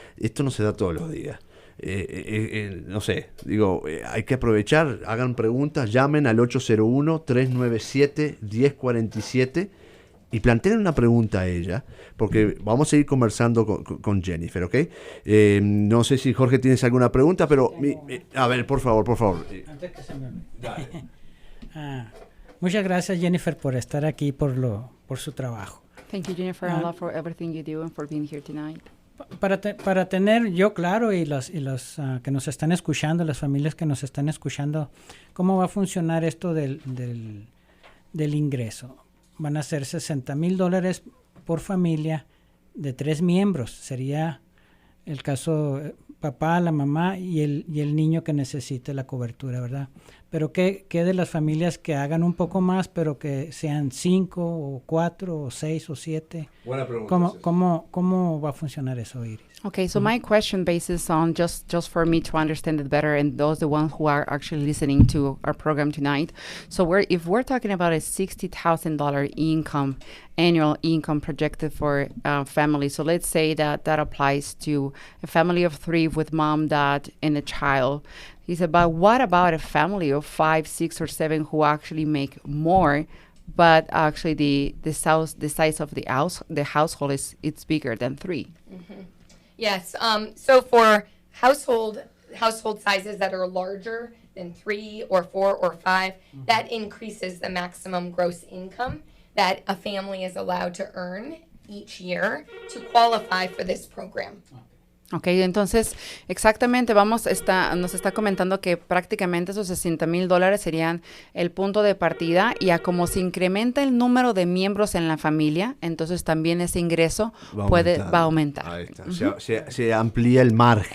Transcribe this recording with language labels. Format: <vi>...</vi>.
<es>Esto no se da todos los días. No sé, digo, hay que aprovechar, hagan preguntas, llamen al 801-397-1047 y planteen una pregunta a ella, porque vamos a ir conversando con Jennifer, ¿ok? No sé si Jorge tienes alguna pregunta, pero a ver, por favor. Antes que se me olvide. Muchas gracias, Jennifer, por estar aquí, por su trabajo.</es> <en>Thank you, Jennifer, a lot for everything you do and for being here tonight.</en> <es>Para tener yo claro y los que nos están escuchando, las familias que nos están escuchando, ¿cómo va a funcionar esto del ingreso? Van a ser $60,000 por familia de 3 miembros. Sería el caso papá, la mamá y el niño que necesite la cobertura, ¿verdad? Pero ¿qué de las familias que hagan un poco más, pero que sean 5 o 4 o 6 o 7? Buena pregunta. ¿Cómo va a funcionar eso, Iris?</es> <en>Okay, so my question bases on just for me to understand it better, and those the ones who are actually listening to our program tonight. So if we're talking about a $60,000 annual income projected for family. So let's say that applies to a family of 3 with mom, dad, and a child. He said, but what about a family of 5, 6, or 7 who actually make more, but actually the size of the household it's bigger than 3? Mm-hmm. Yes. So for household sizes that are larger than 3 or 4 or 5, that increases the maximum gross income that a family is allowed to earn each year to qualify for this program.</en> <es>Ok, entonces exactamente nos está comentando que prácticamente esos $60,000 serían el punto de partida, y a como se incrementa el número de miembros en la familia, entonces también ese ingreso va a aumentar. Ahí está. Se amplía el margen.</es>